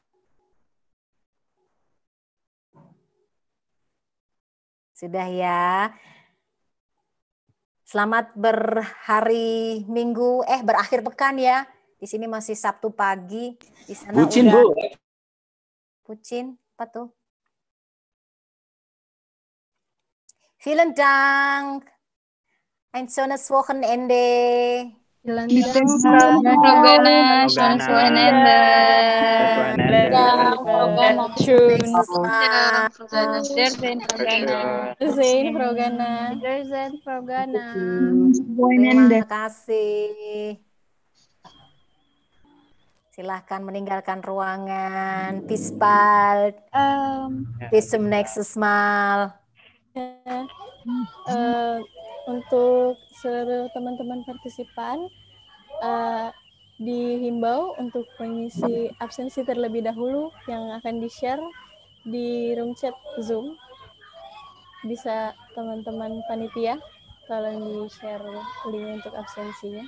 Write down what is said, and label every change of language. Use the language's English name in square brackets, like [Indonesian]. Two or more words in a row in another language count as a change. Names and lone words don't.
[Indonesian] Sudah ya. Selamat berhari Minggu, berakhir pekan ya. Di sini masih Sabtu pagi. Di sana Bucin, udah. Bu. Bucin, apa tuh? [German] Vielen Dank. Ein schönes Wochenende. Vielen Dank, Frogana. Schönes Wochenende. Frogana. Wiedersehen, Frogana. Wiedersehen, Frogana. Wiedersehen, Frogana. [Indonesian] Terima kasih. Silahkan meninggalkan ruangan. [German] Peace bald. Bis zum nächstes Mal. [Indonesian] Untuk seluruh teman-teman partisipan, dihimbau untuk mengisi absensi terlebih dahulu yang akan di-share di [English] room chat [Indonesian] Zoom. Bisa teman-teman panitia tolong di-share link untuk absensinya.